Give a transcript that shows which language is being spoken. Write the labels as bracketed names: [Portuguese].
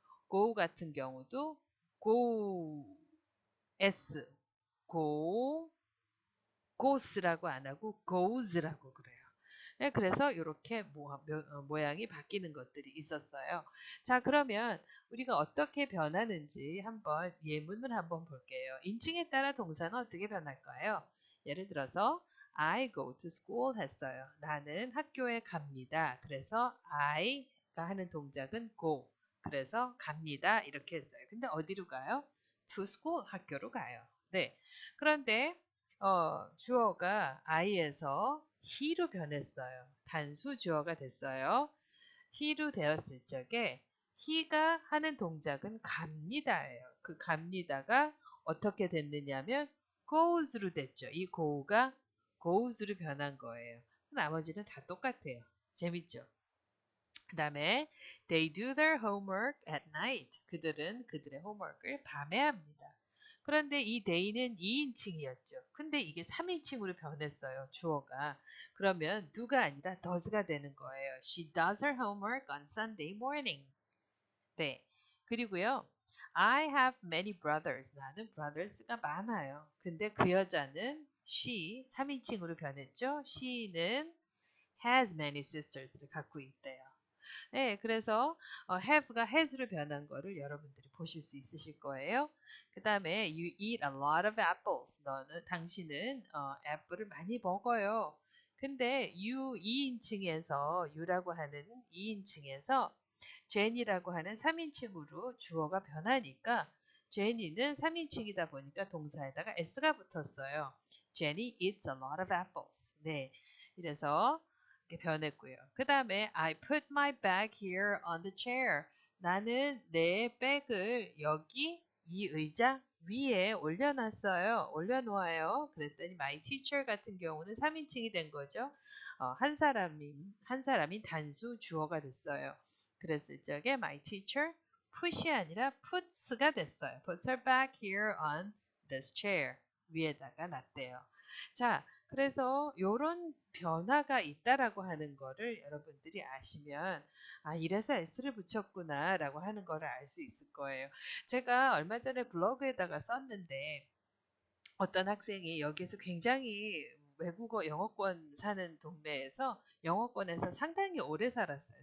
[Korean] go 같은 경우도 go s go goes라고 안 하고 goes라고 그래요. 네, 그래서 이렇게 모양이 바뀌는 것들이 있었어요. 자, 그러면 우리가 어떻게 변하는지 한번 예문을 한번 볼게요. 인칭에 따라 동사는 어떻게 변할까요? 예를 들어서 [English] I go to school [Korean] 했어요. 나는 학교에 갑니다. 그래서 I가 하는 동작은 go. 그래서 갑니다. 이렇게 했어요. 근데 어디로 가요? [English] To school, [Korean] 학교로 가요. 네. 그런데 주어가 I에서 he로 변했어요. 단수 주어가 됐어요. he로 되었을 적에 he가 하는 동작은 갑니다예요. 그 갑니다가 어떻게 됐느냐면 goes로 됐죠. 이 go가 goes로 변한 거예요. 나머지는 다 똑같아요. 재밌죠? 그 다음에 [English] they do their homework at night. [Korean] 그들은 그들의 홈워크를 밤에 합니다. 그런데 이 day는 2인칭이었죠. 근데 이게 3인칭으로 변했어요. 주어가. 그러면 do가 아니라 does가 되는 거예요. [English] She does her homework on Sunday morning. [Korean] 네. 그리고요. [English] I have many brothers. [Korean] 나는 brothers가 많아요. 근데 그 여자는 she 3인칭으로 변했죠. [English] she는 has many sisters를 [Korean] 갖고 있대요. 네, 그래서 have가 has로 변한 거를 여러분들이 보실 수 있으실 거예요. 그 다음에 [English] you eat a lot of apples. [Korean] 당신은 애플을 많이 먹어요. 근데 you 2인칭에서 you라고 하는 2인칭에서 Jenny라고 하는 3인칭으로 주어가 변하니까 Jenny는 3인칭이다 보니까 동사에다가 s가 붙었어요. [English] Jenny eats a lot of apples. [Korean] 네, 이래서 이렇게 변했고요. 그 다음에 [English] I put my bag here on the chair. [Korean] 나는 내 백을 여기 이 의자 위에 올려놨어요. 올려놓아요. 그랬더니 my teacher 같은 경우는 3인칭이 된 거죠. 한 사람인 단수 주어가 됐어요. 그랬을 적에 my teacher put이 아니라 puts가 됐어요. [English] puts her bag here on this chair. [Korean] 위에다가 놨대요. 자, 그래서 이런 변화가 있다라고 하는 거를 여러분들이 아시면 이래서 S를 붙였구나 라고 하는 거를 알 수 있을 거예요. 제가 얼마 전에 블로그에다가 썼는데 어떤 학생이 여기서 굉장히 외국어 영어권 사는 동네에서 영어권에서 상당히 오래 살았어요.